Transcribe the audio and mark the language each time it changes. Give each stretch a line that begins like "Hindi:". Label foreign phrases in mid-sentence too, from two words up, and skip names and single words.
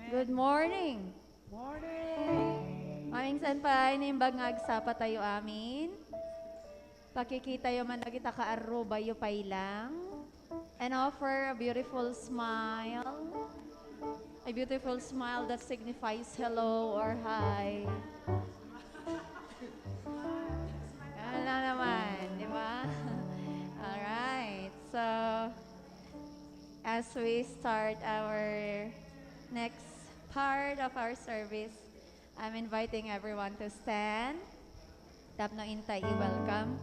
English: Good morning. Morning!
Iloko: Maing senpai, nimbag nga agsapa tayo amin. Pakikita yo man kita kaaruba yo pailang.
English: And offer a beautiful smile. A beautiful smile that signifies hello or hi.
Filipino: Yan lang naman, di ba?
English: Alright, so as we start our next part of our service, I'm inviting everyone to stand.
Iloko: Tap na intay i-welcome.